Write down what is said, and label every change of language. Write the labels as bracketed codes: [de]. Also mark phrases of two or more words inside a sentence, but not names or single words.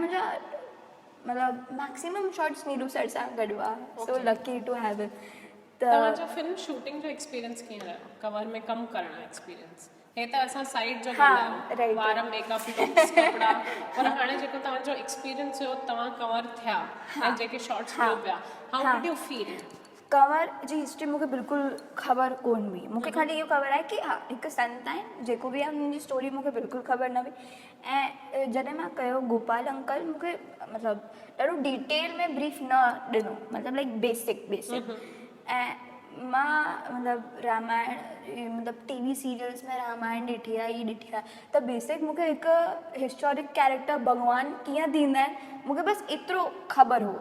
[sd] मुंहिंजा मतिलबु [en] maximum shots [sd] नीरू सर सां गॾु आहे, [en] So lucky to have him. [sd] तव्हांजो [en] film shooting [sd] जो एक्सपीरियंस कीअं रहियो, कवर में कमु करण जो एक्सपीरियंस? हे त असां साइड जो ॻाल्हायो, वार [en] makeup looks [sd] कपिड़ा, पर हाणे जेको तव्हांजो एक्सपीरियंस हुयो, तव्हां कवर थिया ऐं जेके शॉट्स हुयो पिया, [en] How did you feel? [sd] कंवर जी हिस्ट्री मूंखे बिल्कुलु ख़बर कोन हुई, मूंखे ख़ाली इहो ख़बर आहे कि हा हिकु संत आहिनि, जेको बि आहे हुननि जी स्टोरी मूंखे बिल्कुलु ख़बर न हुई। ऐं जॾहिं मां कयो गोपाल अंकल मूंखे मतिलबु ॾाढो डिटेल में ब्रीफ न ॾिनो, मतिलबु [en] like basic [sd] ऐं मां मतिलबु रामायण मतिलबु [en] TV serials [sd] में रामायण ॾिठी आहे, ई ॾिठी आहे, त बेसिक मूंखे हिकु [en] historic character [sd] भॻवानु कीअं थींदा आहिनि मूंखे बसि एतिरो ख़बर हो।